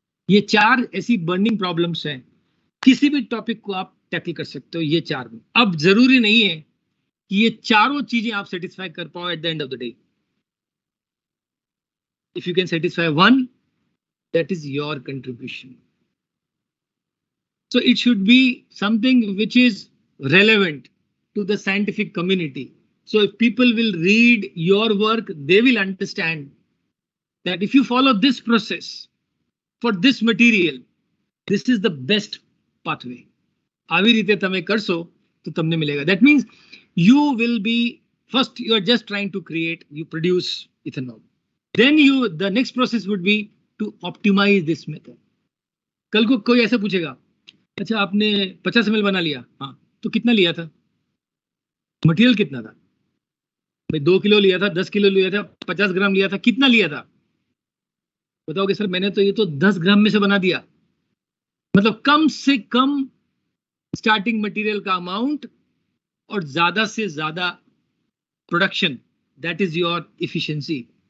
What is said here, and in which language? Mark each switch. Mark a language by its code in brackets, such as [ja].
[hi] ये 4 ऐसी burning problems हैं. किसी भी टॉपिक को आप टैकल कर सकते हो ये 4 में. अब जरूरी नहीं है कि ये चारों चीजें आप सेटिस्फाई कर पाओ [en] At the end of the day. If you can satisfy one, that is your contribution. So it should be something which is relevant to the scientific community. So if people will read your work, they will understand that if you follow this process for this material, this is the best pathway. [gu] આવી રીતે તમે કરશો તો તમને મિલેગા. [en] That means you will be, first you are just trying to create, you produce ethanol. Then the next process would be to optimize this method. [hi] कल को कोई ऐसे पूछेगा, अच्छा आपने 50 ml बना लिया, हाँ, तो कितना लिया था, मटेरियल कितना था? भाई 2 किलो लिया था, 10 किलो लिया था, 50 ग्राम लिया था, कितना लिया था? बताओगे सर मैंने तो ये तो 10 ग्राम में से बना दिया. मतलब कम से कम स्टार्टिंग मटेरियल का अमाउंट और ज्यादा से ज्यादा production, [en] That is your efficiency.